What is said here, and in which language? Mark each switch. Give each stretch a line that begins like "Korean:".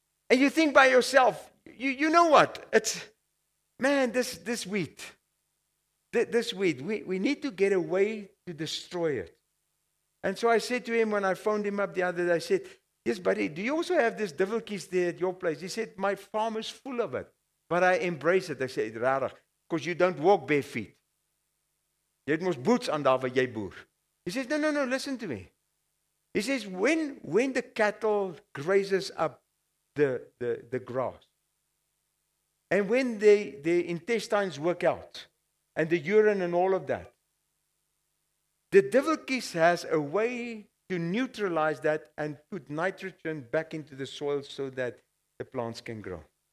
English: And you think by yourself, you know what? It's, man, this wheat, we need to get a way to destroy it. And so I said to him when I phoned him up the other day, I said, yes, buddy, do you also have this duveltjies there at your place? He said, my farm is full of it. But I embrace it. I said, rarig, because you don't walk bare feet.
Afrikaans: Jy het mos boots aan daar waar jy boer.
English: He says, no, listen to me. He says, when the cattle grazes up the grass, and when the intestines work out, and the urine and all of that, the duveltjies has a way to neutralize that and put nitrogen back into the soil so that the plants can grow.